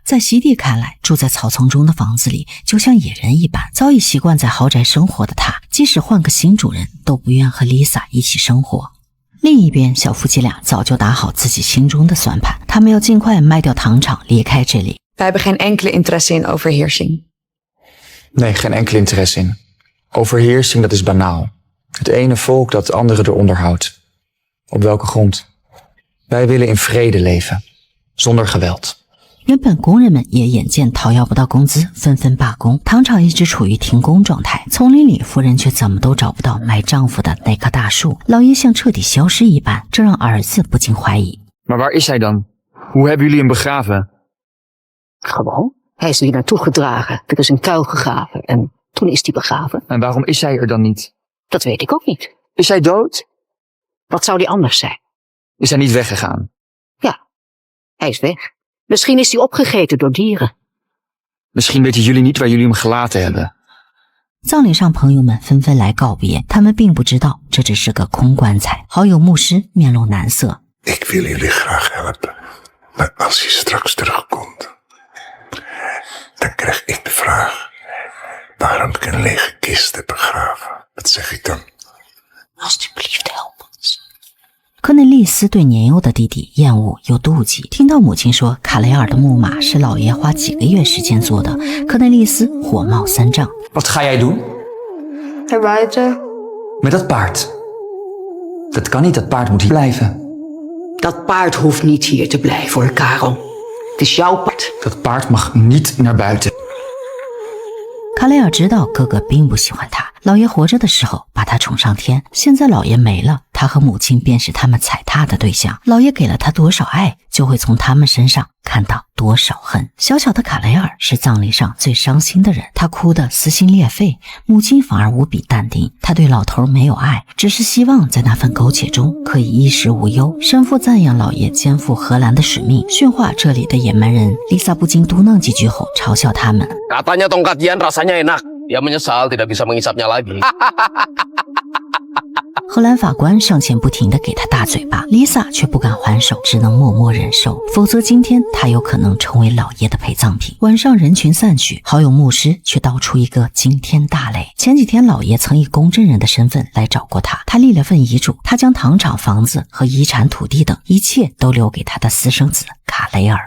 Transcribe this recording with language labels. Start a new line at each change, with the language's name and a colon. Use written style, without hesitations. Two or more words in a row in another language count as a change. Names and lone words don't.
Chinese: 在西蒂看来，住在草丛中的房子里就像野人一般，早已习惯在豪宅生活的他，即使换个新主人都不愿和丽萨一起生活。另一边，小夫妻俩早就打好自己心中的算盘，他们要尽快卖掉糖厂，离开这里。
Dutch: Wij hebben geen enkele interesse in overheersing. Nee, geen enkel interesse in. Overheersing, dat is banaal. Het ene volk dat het andere eronder houdt. Op welke grond? Wij willen in vrede leven, zonder geweld.
Chinese: 原本工人们也眼见讨要不到工资，纷纷罢工，糖厂一直处于停工状态。丛林里，夫人却怎么都找不到埋丈夫的那棵大树，老爷像彻底消失一般，这让儿子不禁怀疑。
Dutch: Maar waar is hij dan? Hoe hebben jullie hem begraven? Gewoon. Hij is er hier naartoe gedragen. Er is een kuil gegraven en toen is hij begraven. En waarom is hij er dan niet? Dat weet ik ook niet. Is hij dood? Wat zou die anders zijn? Is hij niet weggegaan? Ja, hij is weg. Misschien is hij opgegeten door dieren. Misschien weten jullie niet waar jullie hem gelaten hebben.
Chinese: 葬礼上，朋友们纷纷来告别，他们并不知道这只是个空棺材。好友牧师面露难色。
Dutch: Ik wil jullie graag helpen, maar als hij straks terugkomt, dan krijg ik de vraag waarom ik een lege kist heb begraven. Wat zeg ik dan? Alsjeblieft, help ons.
Chinese: 科内利斯对年幼的弟弟厌恶又妒忌，听到母亲说卡雷尔的木马是老爷花几个月时间做的，科内利斯火冒三丈。
Dutch: Wat ga jij doen? Buiten. Met dat paard? Dat kan niet, dat paard moet hier blijven. Dat paard hoeft niet hier te blijven hoor, Karel. Het is jouw paard. Dat paard mag niet naar buiten.
Chinese: 卡雷尔知道哥哥并不喜欢他，老爷活着的时候把他宠上天，现在老爷没了，他和母亲便是他们踩踏的对象。老爷给了他多少爱，就会从他们身上看到多少恨。小小的卡雷尔是葬礼上最伤心的人，他哭得撕心裂肺，母亲反而无比淡定。他对老头没有爱，只是希望在那份苟且中可以衣食无忧。神父赞扬老爷肩负荷兰的使命，驯化这里的野蛮人。丽萨不禁嘟囔几句后嘲笑他们。
Indonesian: Katanya tongkat Yan rasanya enak. Dia menyesal tidak bisa mengisapnya lagi.
Chinese: 荷兰法官上前不停地给他大嘴巴，丽萨却不敢还手，只能默默忍受，否则今天他有可能成为老爷的陪葬品。晚上人群散去，好友牧师却道出一个惊天大雷。前几天老爷曾以公证人的身份来找过他，他立了份遗嘱，他将糖厂、房子和遗产土地等一切都留给他的私生子卡雷尔。